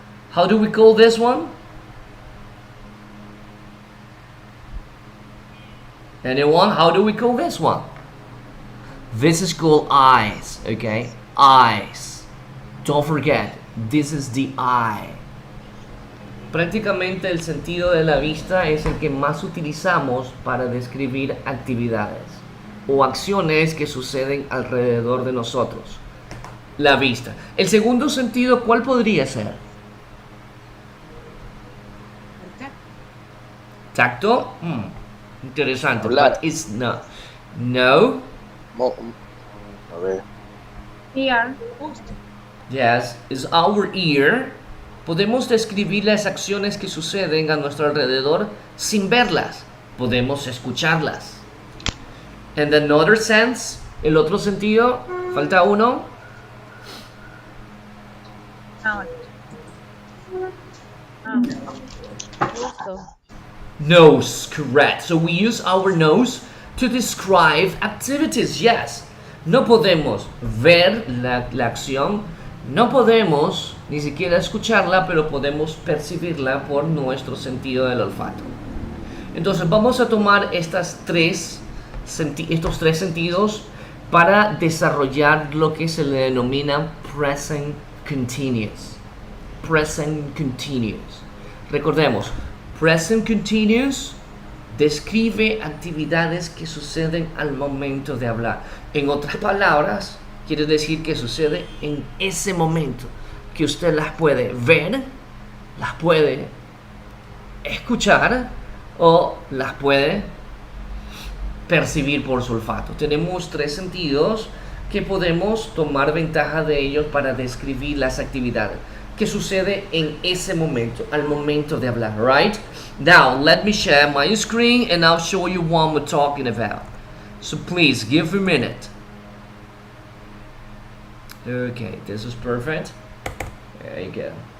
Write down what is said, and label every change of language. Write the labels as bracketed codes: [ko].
[en] How do we call this one? Anyone? How do we call this one? This is called eyes, okay? Eyes. Don't forget, this is the eye. [es] Prácticamente el sentido de la vista es el que más utilizamos para describir actividades o acciones que suceden alrededor de nosotros. La vista. El segundo sentido, ¿cuál podría ser? Tacto. Interesante. Hablar. [en] But it's not. No. [es] A ver. [en] Ear. Yes, is our ear. [es] Podemos describir las acciones que suceden a nuestro alrededor sin verlas. Podemos escucharlas. [en] And another sense, [es] el otro sentido, falta uno. [en] Sound. [es] Gusto. [en] Nose, correct. So we use our nose to describe activities, yes. [es] No podemos ver la acción, no podemos ni siquiera escucharla, pero podemos percibirla por nuestro sentido del olfato. Entonces vamos a tomar estos tres sentidos para desarrollar lo que se le denomina present continuous. Present continuous. Recordemos, present continuous describe actividades que suceden al momento de hablar. En otras palabras, quiere decir que sucede en ese momento, que usted las puede ver, las puede escuchar o las puede percibir por su olfato. Tenemos tres sentidos que podemos tomar ventaja de ellos para describir las actividades que sucede en ese momento, al momento de hablar, right? [en] Now, let me share my screen and I'll show you what we're talking about. So please, give a minute. Okay, this is perfect. There you go.